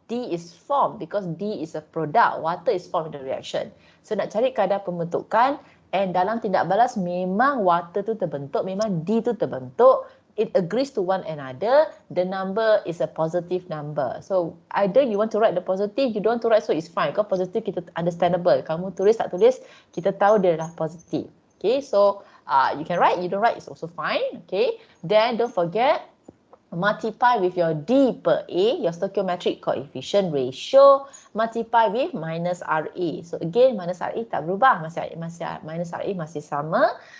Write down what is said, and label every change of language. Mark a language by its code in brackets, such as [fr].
[en] D is formed because D is a product. Water is formed in the reaction. [ms] So nak cari kadar pembentukan, and dalam tindak balas memang water tu terbentuk, memang D tu terbentuk. [en] It agrees to one another. The number is a positive number. So either you want to write the positive, you don't want to write, so it's fine. [ms] Kalau positive kita understandable. Kamu tulis tak tulis, kita tahu dia adalah positif. [en] Okay, so you can write, you don't write, it's also fine. Okay, then don't forget, multiply with your D per A, your stoichiometric coefficient ratio, multiply with minus RA. [ms] So again, minus RA tak berubah, minus RA masih sama.